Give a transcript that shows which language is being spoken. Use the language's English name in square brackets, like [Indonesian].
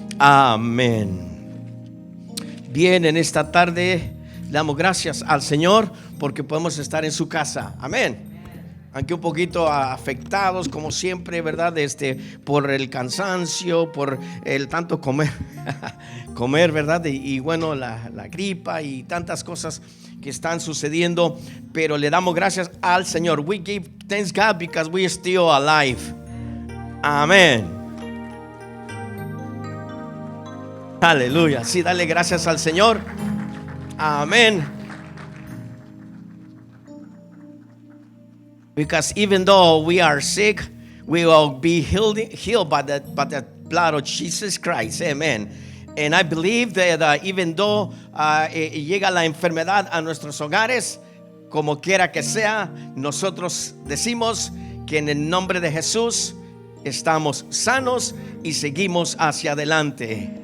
[Spanish] Amén. Bien, en esta tarde le damos gracias al Señor porque podemos estar en su casa. Amén. Aunque un poquito afectados, como siempre, ¿verdad? Por el cansancio, por el tanto comer, ¿verdad? Y bueno, la gripa y tantas cosas que están sucediendo, pero le damos gracias al Señor. [English] We give thanks God because we are still alive. [Spanish] Amén. Aleluya. Sí, dale gracias al Señor. Amén. [English] Because even though we are sick, we will be healed by the blood of Jesus Christ. Amen. And I believe that even though [Spanish] llega la enfermedad a nuestros hogares, como quiera que sea, nosotros decimos que en el nombre de Jesús estamos sanos y seguimos hacia adelante.